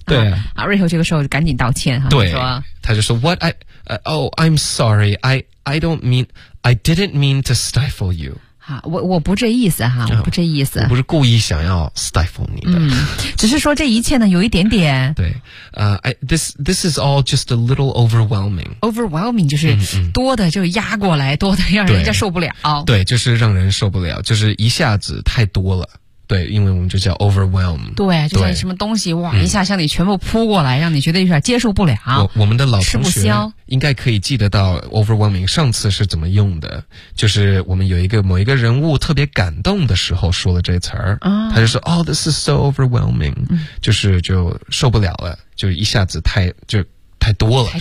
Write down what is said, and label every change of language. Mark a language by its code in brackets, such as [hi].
[zh] 对啊，瑞秋这个时候赶紧道歉哈，对，说他就说 [en] What I。I'm sorry. I didn't mean to stifle you. [zh] 好，我不这意思哈，我不这意思，我不是故意想要 stifle 你的。只是说这一切呢，有一点点。对， [en] this is all just a little overwhelming. [zh] Overwhelming 就是多的就压过来，多的让人家受不了。对，就是让人受不了，就是一下子太多了。对，因为我们就叫 overwhelm。对，就像什么东西哇，一下向你全部扑过来，让你觉得有点接受不了。我们的老同学应该可以记得到 overwhelming 上次是怎么用的，就是我们有一个某一个人物特别感动的时候说了这词儿，他就说 [en] Oh, this is so overwhelming， [zh] 就是就受不了了，就一下子太多了，